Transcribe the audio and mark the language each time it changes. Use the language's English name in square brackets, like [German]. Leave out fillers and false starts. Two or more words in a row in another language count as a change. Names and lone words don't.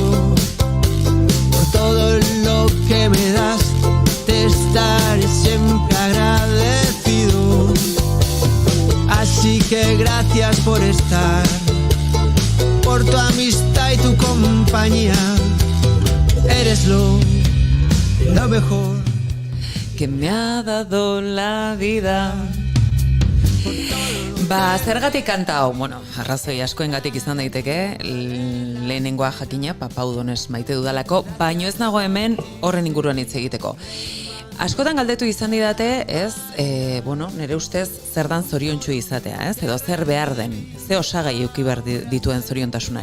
[Spanish] Por todo lo que me das te estaré siempre agradecido. Así que gracias por estar, por tu amistad y tu compañía. Eres lo mejor que me ha dado la vida. [Basque] Ba, zergatik kanta hau, bueno, arrazoi askoengatik izan daiteke, lehenengoa jakina, Papaudonez maite dudalako, baino ez nago hemen horren inguruan hitz egiteko. Askotan galdetu izan didate, ez, bueno, nire ustez zer dan zoriontsu izatea, ez, edo zer behar den, ze osagai eduki behar dituen zoriontasunak.